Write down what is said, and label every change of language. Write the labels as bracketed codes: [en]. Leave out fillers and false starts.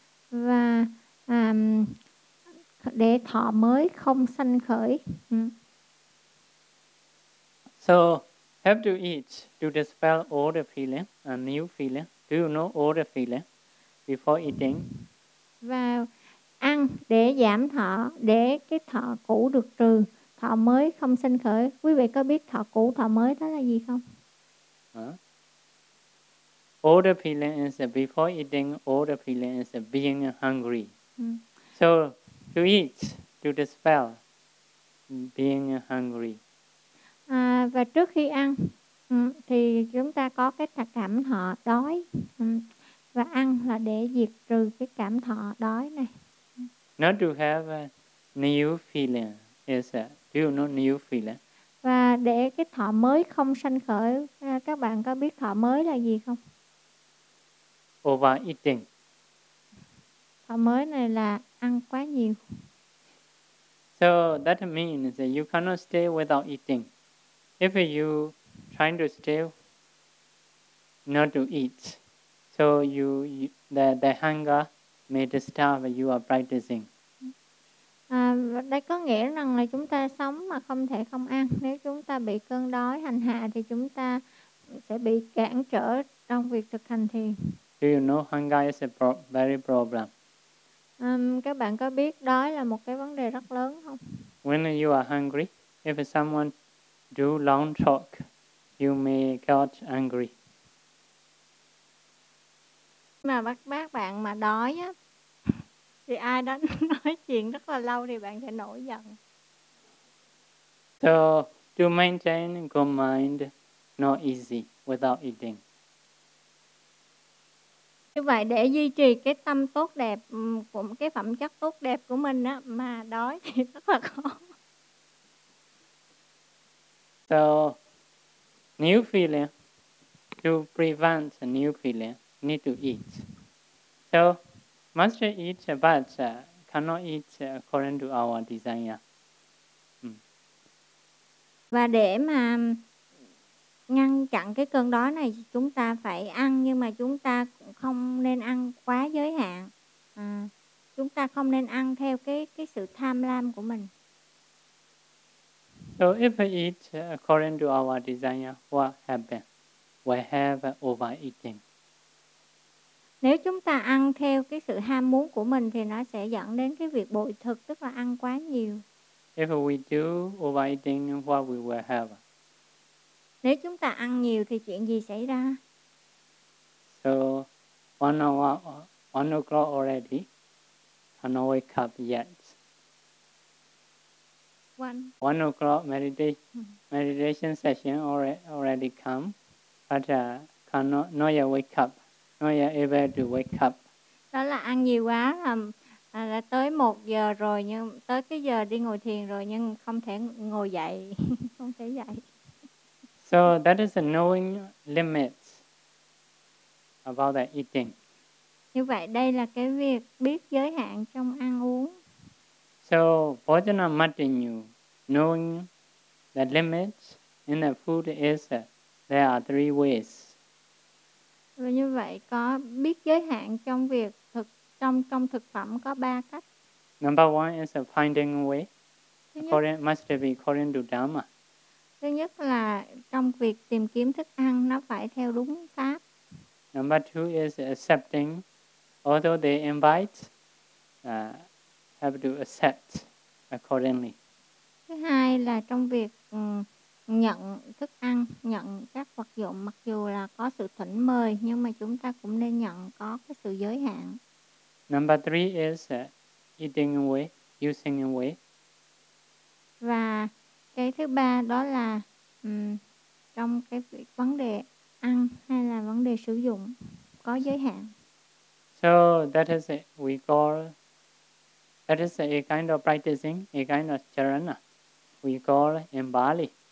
[vi] Và để thọ mới không sanh khởi. [en] So have to eat to dispel all the feeling and new feeling. Do you know all the feeling before eating? [vi] Và ăn để giảm thọ, để cái thọ cũ được trừ, thọ mới không sanh khởi. Quý vị có biết thọ cũ, thọ mới đó là gì không? [en] All the feeling is before eating, all the feeling is being hungry. So to eat, to dispel being hungry. [vi] Và trước khi ăn thì chúng ta có cái cảm thọ đói. Và ăn là để diệt trừ cái cảm thọ đói này. [en] Not to have a new feeling is feel no new feeling. [vi] Và để cái thọ mới không sanh khởi, các bạn có biết thọ mới là gì không? [en] Overeating. [vi] Thọ mới này là ăn quá nhiều. [en] So that means that you cannot stay without eating. If you try to stay not to eat, so the hunger may disturb your practicing. [vi] À, đây có nghĩa rằng là chúng ta sống mà không thể không ăn. Nếu chúng ta bị cơn đói hành hạ thì chúng ta sẽ bị cản trở trong việc thực hành thiền. [en] Do you know hunger is a very problem? [vi] Các bạn có biết đói là một cái vấn đề rất lớn không? [en] When you are hungry, if someone do long talk, you may get angry. [vi] Mà bác bạn mà đói á, thì ai đó nói chuyện rất là lâu thì bạn sẽ nổi giận. [en] So, to maintain good mind not easy without eating. [vi] Như vậy để duy trì cái tâm tốt đẹp, cũng cái phẩm chất tốt đẹp của mình á, mà đói thì rất là khó. [en] So, new feeling, to prevent a new feeling, need to eat. So, must eat, but cannot eat according to our desire. [vi] Và để mà ngăn chặn cái cơn đói này, chúng ta phải ăn, nhưng mà chúng ta cũng không nên ăn quá giới hạn. Chúng ta không nên ăn theo cái sự tham lam của mình. [en] So if we eat according to our desire, what happens? We have overeating. [vi] Nếu chúng ta ăn theo cái sự ham muốn của mình thì nó sẽ dẫn đến cái việc bội thực, tức là ăn quá nhiều. [en] If we do overeating, what we will have? [vi] Nếu chúng ta ăn nhiều thì chuyện gì xảy ra? [en] So, 1 o'clock already, I cannot wake up yet. One o'clock meditation session already come, but cannot yet wake up. Not yet able to wake up. [vi] Đó là ăn nhiều quá, là tới 1 giờ rồi, nhưng tới cái giờ đi ngồi thiền rồi nhưng không thể ngồi dậy, không thể dậy. [en] So that is a knowing limits about the eating. [vi] Như vậy đây là cái việc biết giới hạn trong ăn uống. [en] So bhojana matinyu, knowing the limits in the food is there are 3 ways. [vi] Và như vậy có biết giới hạn trong việc thực trong thực phẩm có 3 cách. [en] Number one is finding a way. Must be according to Dharma. [vi] Thứ nhất là trong việc tìm kiếm thức ăn nó phải theo đúng pháp. [en] Number two is accepting, although they invite, have to accept accordingly. [vi] Thứ hai là trong việc nhận thức ăn, nhận các vật dụng, mặc dù là có sự thỉnh mời nhưng mà chúng ta cũng nên nhận có cái sự giới hạn. [en] Number three is eating away, using away. [vi] Và cái thứ ba đó là trong cái việc vấn đề ăn hay là vấn đề sử dụng có giới hạn. [en] So that is we call that is a kind of practicing, a kind of charana we call in Bali.